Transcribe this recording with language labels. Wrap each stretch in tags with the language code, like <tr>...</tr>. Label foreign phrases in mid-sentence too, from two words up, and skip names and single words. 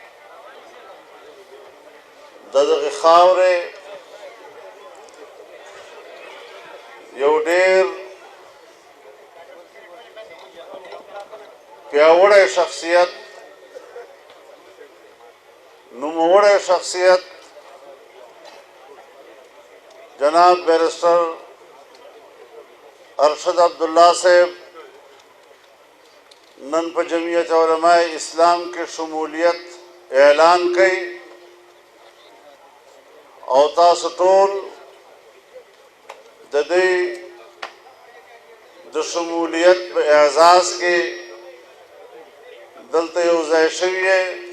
<ps>د دغې خاورې یو ډېر پیاوړی شخصیت، نوموړی شخصیت جناب بیرسٹر ارشد عبداللہ صاحب نن په جمعیت علماء اسلام کې شمولیت اعلان کړي او تاسو ټول د دې د شمولیت په اعزاز کې دلته یو ځای شوي یې.</ps>